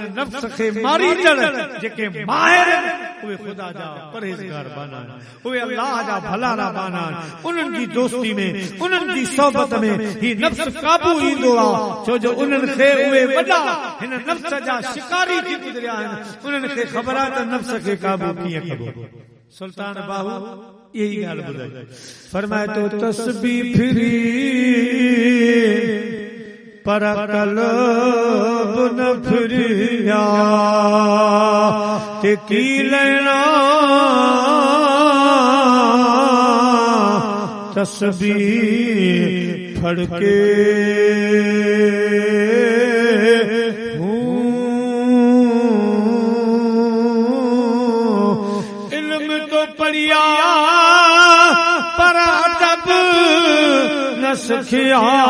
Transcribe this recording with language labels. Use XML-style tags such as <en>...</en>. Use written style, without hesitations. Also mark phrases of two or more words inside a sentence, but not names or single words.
<sd>नफ्स खे मारींदड़ जेके माहिर उहे ख़ुदा जा परहेज़गार बाना उहे अल्लाह जा भलारा बाना उन्हनि जी दोस्ती में उन्हनि जी सोबत में ही नफ्स काबू ईंदो आहे छो जो उन्हनि खे उहे वॾा हिन नफ्स जा शिकारी थी गुज़रिया आहिनि उन्हनि खे ख़बर आहे त नफ्स खे काबू कीअं कबो सुल्तान बाहू यही ॻाल्हि ॿुधाई फरमाए</sd> <pa>تو تسبیح پھری پر قلب نہ پھریا تے کی لینا تسبیح پھڑ کے پڑھیا پر ادب نہ سکھیا</pa>